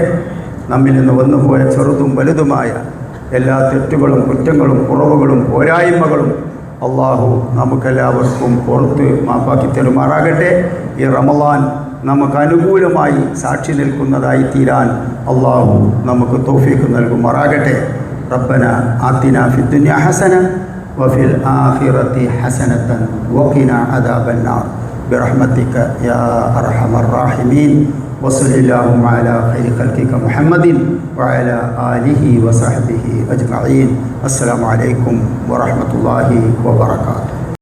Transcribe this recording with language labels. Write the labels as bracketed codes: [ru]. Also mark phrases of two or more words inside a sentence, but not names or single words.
[ml] നമ്മിൽ നിന്ന് വന്നുപോയ ചെറുതും വലുതുമായ എല്ലാ തെറ്റുകളും കുറ്റങ്ങളും കുറവുകളും പോരായ്മകളും അള്ളാഹു നമുക്കെല്ലാവർക്കും പുറത്ത് മാപ്പാക്കി തരുമാറാകട്ടെ. ഈ റമദാൻ നമുക്ക് അനുകൂലമായി സാക്ഷി നിൽക്കുന്നതായി തീരാൻ അള്ളാഹു നമുക്ക് തൗഫീഖ് നൽകുമാറാകട്ടെ. [ar] ربنا آتنا في الدنيا حسنة وفي الآخرة حسنة وقنا عذاب النار برحمتك يا أرحم الراحمين وصل اللهم على خير خلقك محمد وعلى آله وصحبه أجمعين. السلام عليكم ورحمة الله وبركاته.